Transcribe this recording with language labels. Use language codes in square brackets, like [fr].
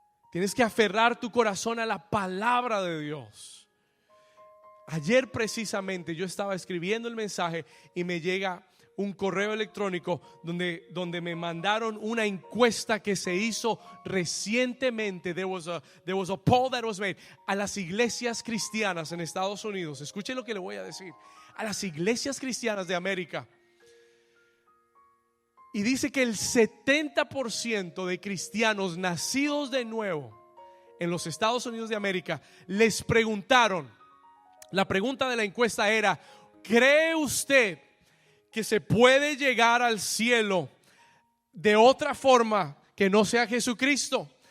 [es] Tienes que aferrar tu corazón a la palabra de Dios. Ayer precisamente yo estaba escribiendo el mensaje y me llega un correo electrónico donde me mandaron una encuesta que se hizo recientemente. [en] There was a poll that was made [es] a las iglesias cristianas en Estados Unidos. Escuchen lo que le voy a decir. A las iglesias cristianas de América. Y dice que el 70% de cristianos nacidos de nuevo en los Estados Unidos de América les preguntaron, la pregunta de la encuesta era: ¿cree usted que se puede llegar al cielo de otra forma que no sea Jesucristo?